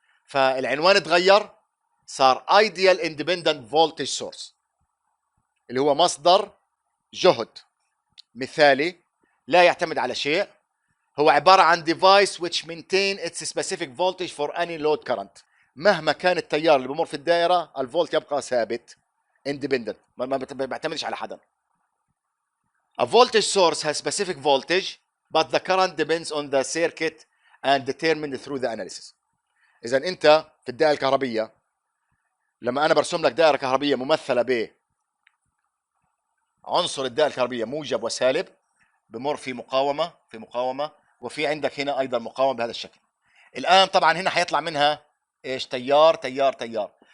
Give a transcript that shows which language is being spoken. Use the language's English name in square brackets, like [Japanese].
[Arabic] فالعنوان اتغير، صار ايديال اندبندنت فولتج سورس، اللي هو مصدر جهد مثالي لا يعتمد على شيء، هو عباره عن [English] device which maintain its specific voltage for any load current. [Arabic] مهما كان التيار اللي بمر في الدائره الفولت يبقى ثابت independent، ما بيعتمدش على حدا. [English] A voltage source has specific voltage but the current depends on the circuit and determined through the analysis. [Arabic] اذا انت في الدائره الكهربيه لما انا برسم لك دائره كهربيه ممثله ب عنصر الدائره الكهربيه موجب وسالب، بمر في مقاومه وفي عندك هنا ايضا مقاومه بهذا الشكل. الان طبعا هنا حيطلع منها ايش؟ تيار تيار تيار.